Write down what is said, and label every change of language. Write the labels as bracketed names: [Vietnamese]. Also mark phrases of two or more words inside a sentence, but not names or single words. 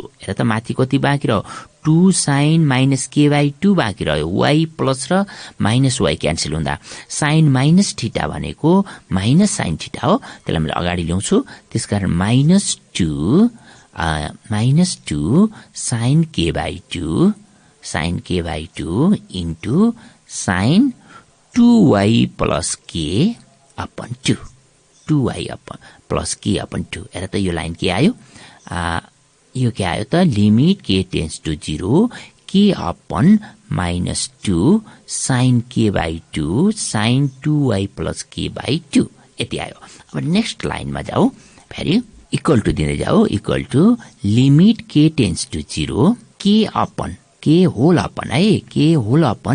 [Nepali] हेर त माथि कति बाँकी रह्यो [English] 2 sin minus k by 2 [Nepali] बाँकी रह्यो, y प्लस र माइनस y क्यान्सल हुँदा [English] sin minus theta [Nepali] भनेको [English] minus sin theta [Nepali] हो, त्यसलाई मैले अगाडि ल्याउँछु। त्यसकारण [English] minus 2 sin k by 2 into sin 2y plus k upon 2 2y upon plus k upon 2. [Nepali] हेर त यो लाइन के आयो, यो के आयो त [English] limit k tends to 0 k upon minus 2 sin k by 2 sin 2y plus k by 2 [Nepali] sin 2y प्लस k बाई 2 यति आयो। अब नेक्स्ट लाइनमा जाऊ, फेरि [English] equal to limit k tends to 0 k whole upon [Nepali] है, [English] k whole upon.